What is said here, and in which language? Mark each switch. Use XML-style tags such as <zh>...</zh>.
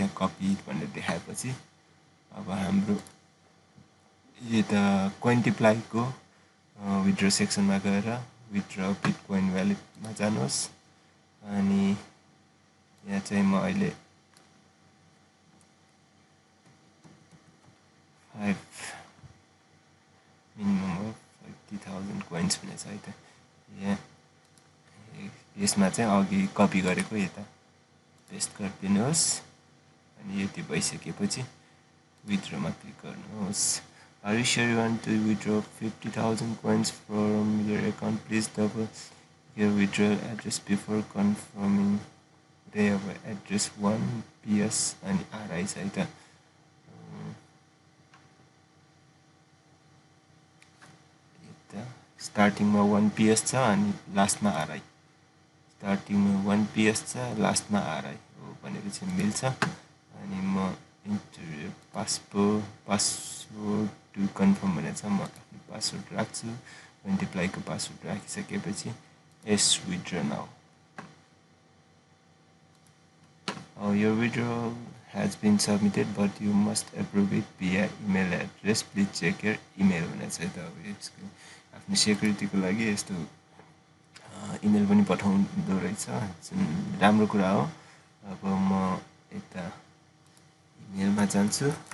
<ne>यहाँ कपी भनेर देखाएपछि अब हाम्रो यता Cointiply-को विथड्र सेक्सनमा गएर विथड्र बिटकोइन वालेटमा जानुहोस् अनि यहाँ चाहिँ म अहिले 5 मिनिमम अफ 50,000 कोइन्स भन्ने छ है त। यहाँ यसमा चाहिँ अघि कपी गरेको यता पेस्ट गरिदिनुहोस् अनि यति भइसकेपछि विथड्रमा क्लिक गर्नुहोस्।</ne> <en>Are you sure you want to withdraw 50,000 coins from your account? Please double your withdrawal address before confirming. They have address 1 PS and RI छ है त।</en> <ne>स्टार्टिङमा 1 PS छ अनि लास्टमा RI। स्टार्टिङमा 1 PS छ, लास्टमा RI हो भनेपछि मिल्छ। अनि म</ne> <en>enter password to confirm</en> <ne>भनेको छ। म आफ्नो पासवर्ड राख्छु। Cointiply-को पासवर्ड राखिसकेपछि यस withdraw now.</ne> <en>Your withdrawal has been submitted but you must approve it via email address. Please check your email</en> <ne>भनेको छ त अब यसको आफ्नो सेक्युरिटीको लागि यस्तो इमेल पनि पठाउँदो रहेछ जुन राम्रो कुरा हो। अब म यता इमेलमा जान्छु।</ne>